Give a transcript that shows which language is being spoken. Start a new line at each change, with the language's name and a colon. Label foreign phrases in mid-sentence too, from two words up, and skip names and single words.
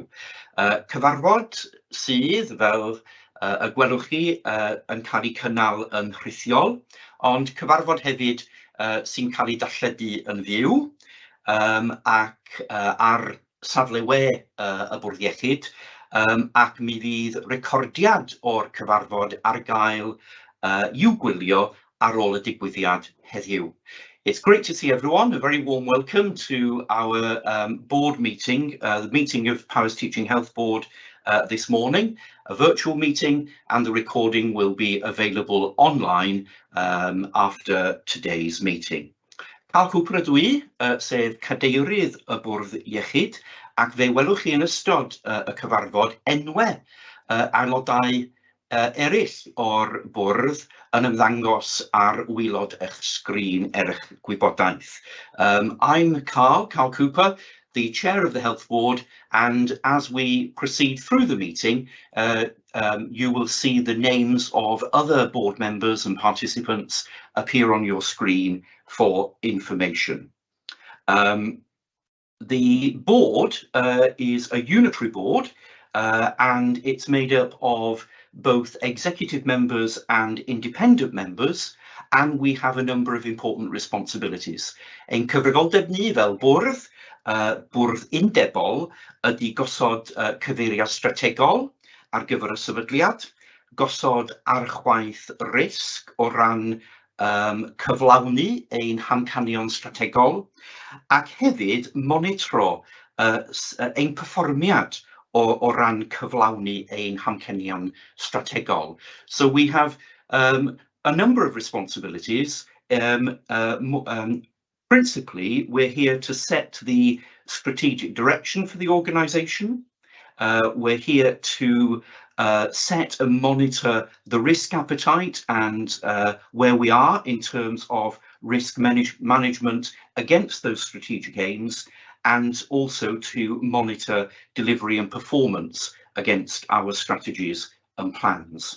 Welsh: Cyfarfod sydd, fel y gwelwch chi, yn cael ei cynnal yn rhithiol, ond cyfarfod hefyd sy'n cael ei darlledu yn fyw ac ar safle we y Bwrdd Iechyd, ac mi fydd recordiad o'r cyfarfod ar gael i'w gwylio ar ôl y digwyddiad heddiw.
English: It's great to see everyone. A very warm welcome to our board meeting, the meeting of Powys Teaching Health Board this morning, a virtual meeting, and the recording will be available online after today's meeting.
Welsh: Carl Cooper ydw I, sef cadeirydd y Bwrdd Iechyd, ac fe welwch chi yn ystod y cyfarfod enwau aelodau eraill o'r bwrdd yn ymddangos ar waelod eich sgrin eich gwybodaeth.
English: I'm Carl Cooper, the chair of the Health Board, and as we proceed through the meeting, you will see the names of other board members and participants appear on your screen for information. The board is a unitary board, and it's made up of both executive members and independent members, and we have a number of important responsibilities.
Welsh: Ein cyfrifoldeb ni fel bwrdd, bwrdd undebol, ydy gosod cyfeiriad strategol ar gyfer y sefydliad, gosod archwaith risg o ran cyflawni ein hamcanion strategol, ac hefyd monitro ein perfformiad o ran cyflawni ein hamcenion strategol.
English: So we have a number of responsibilities. Principally, we're here to set the strategic direction for the organisation. We're here to set and monitor the risk appetite and where we are in terms of risk management against those strategic aims, and also to monitor delivery and performance against our strategies and plans.